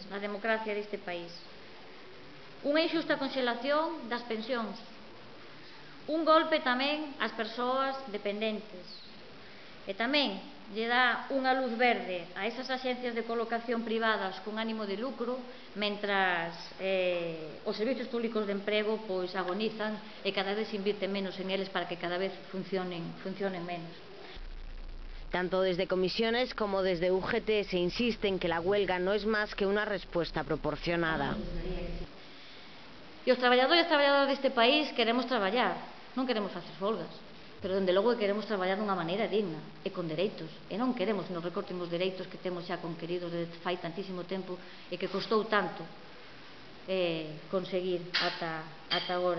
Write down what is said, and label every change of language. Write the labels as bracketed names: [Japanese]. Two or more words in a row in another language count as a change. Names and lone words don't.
[Galician] na democracia deste país, unha injusta conxelación das pensións, un golpe tamén ás persoas dependentes, e tamén lle dá unha luz verde a esas axencias de colocación privadas con ánimo de lucro, mentras os servizos públicos de emprego agonizan e cada vez se invirte menos en eles para que cada vez funcionen menos. [Spanish] Tanto desde comisiones como desde UGT se insiste en que la huelga no es más que una respuesta proporcionada. [Galician] E os traballadores e traballadoras deste país queremos traballar, non queremos facer folgas, pero dende logo queremos traballar dunha maneira digna e con dereitos, e non queremos que nos recorten os dereitos que temos xa conqueridos desde fai tantísimo tempo e que costou tanto conseguir ata agora.